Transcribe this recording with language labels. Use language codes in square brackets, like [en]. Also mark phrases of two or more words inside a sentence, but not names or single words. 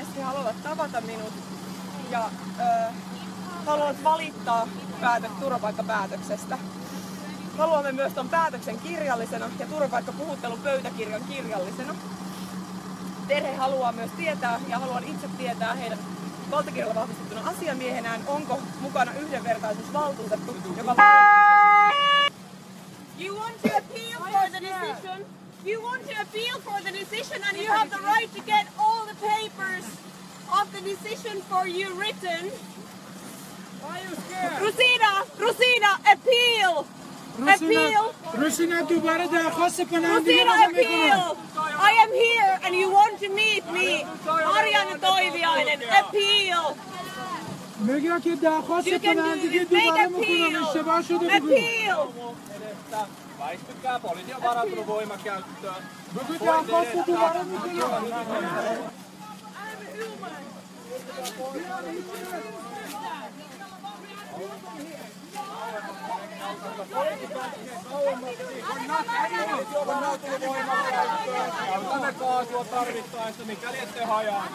[fi] He haluavat tavata minut ja haluavat valittaa turvapaikkapäätöksestä. Haluamme myös ton päätöksen kirjallisena ja turvapaikkapuhuttelupöytäkirjan kirjallisena. Perhe haluaa myös tietää ja haluan itse tietää heidän valtakirjalla vahvistettuna asiamiehenään, onko mukana yhdenvertaisuusvaltuutettu, joka [en] You want to appeal for the decision? You want to appeal for the decision and you have the right to get all the papers of the decision for you written. Why are you scared? Rosina, appeal! Appeal! Rosina, [fa] دوباره درخواست کننده [en] Rosina, appeal! I am here and you want to meet me. Marjaana Toiviainen, appeal! [fa] میگه که درخواست کننده دوباره میکنم اشتباه شده بگو. [en] Appeal! [fi] Väistykää, poliisi on varautunut voimakäyttöön. [fa] درخواست دوباره میکنم. [fi] Tänne kaasua tarvittaessa, mikäli ette hajaannu.